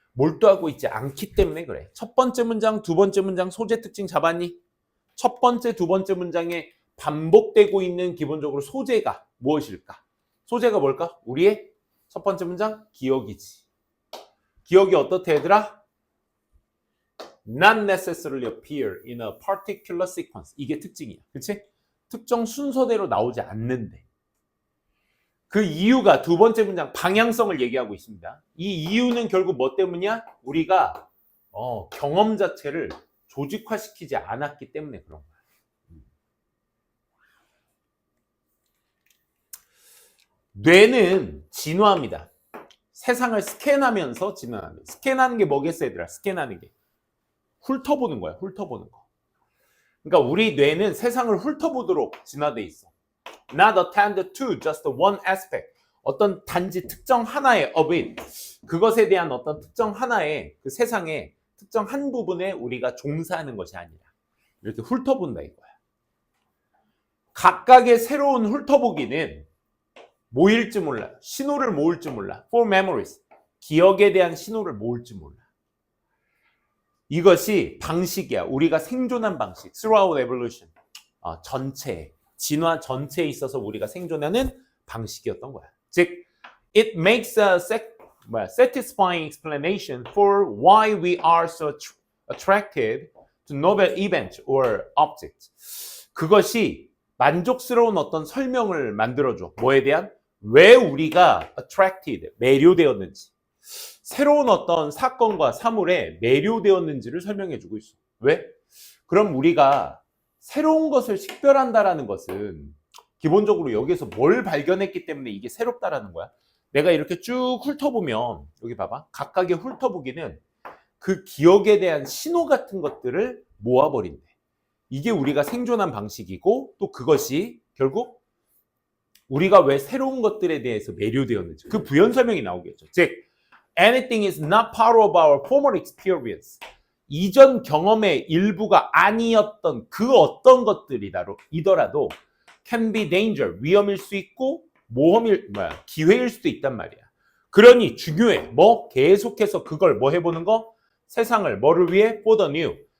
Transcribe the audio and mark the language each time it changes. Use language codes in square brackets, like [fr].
[ko] 몰두하고 있지 않기 때문에 그래. 첫 번째 문장, 두 번째 문장 소재 특징 잡았니? 첫 번째, 두 번째 문장에 반복되고 있는 기본적으로 소재가 무엇일까? 소재가 뭘까? 우리의 첫 번째 문장 기억이지. 기억이 어떻대 얘들아? [en] Not necessarily appear in a particular sequence. [ko] 이게 특징이야. 그치? 특정 순서대로 나오지 않는데. 그 이유가 두 번째 문장 방향성을 얘기하고 있습니다. 이 이유는 결국 뭐 때문이야? 우리가 경험 자체를 조직화시키지 않았기 때문에 그런 거야. 뇌는 진화합니다. 세상을 스캔하면서 진화합니다. 스캔하는 게 뭐겠어 얘들아? 스캔하는 게 훑어보는 거야. 훑어보는 거. 그러니까 우리 뇌는 세상을 훑어보도록 진화돼 있어. [en] Not attend to just one aspect. [ko] 어떤 단지 특정 하나의 [en] of it. [ko] 그것에 대한 어떤 특정 하나의 그 세상의 특정 한 부분에 우리가 종사하는 것이 아니라 이렇게 훑어본다 이거야. 각각의 새로운 훑어보기는 모일지 몰라. 신호를 모을지 몰라. [en] For memories. [ko] 기억에 대한 신호를 모을지 몰라. 이것이 방식이야. 우리가 생존한 방식. [en] Throughout evolution. [ko] 전체, 진화 전체에 있어서 우리가 생존하는 방식이었던 거야. 즉, [en] it makes a satisfying explanation for why we are so attracted to novel events or objects. [ko] 그것이 만족스러운 어떤 설명을 만들어줘. 뭐에 대한? 왜 우리가 attracted, 매료되었는지. 새로운 어떤 사건과 사물에 매료되었는지를 설명해주고 있어. 왜? 그럼 우리가 새로운 것을 식별한다라는 것은 기본적으로 여기서 뭘 발견했기 때문에 이게 새롭다라는 거야. 내가 이렇게 쭉 훑어보면 여기 봐봐. 각각의 훑어보기는 그 기억에 대한 신호 같은 것들을 모아버린대. 이게 우리가 생존한 방식이고 또 그것이 결국 우리가 왜 새로운 것들에 대해서 매료되었는지 그 부연 설명이 나오겠죠. [en] 즉 anything is not part of our former experience. [ko] 이전 경험의 일부가 아니었던 그 어떤 것들이더라도 [en] can be danger, [ko] 위험일 수 있고 기회일 수도 있단 말이야. 그러니 중요해. 계속해서 그걸 해보는 거? 세상을 뭐를 위해? [en] For the new.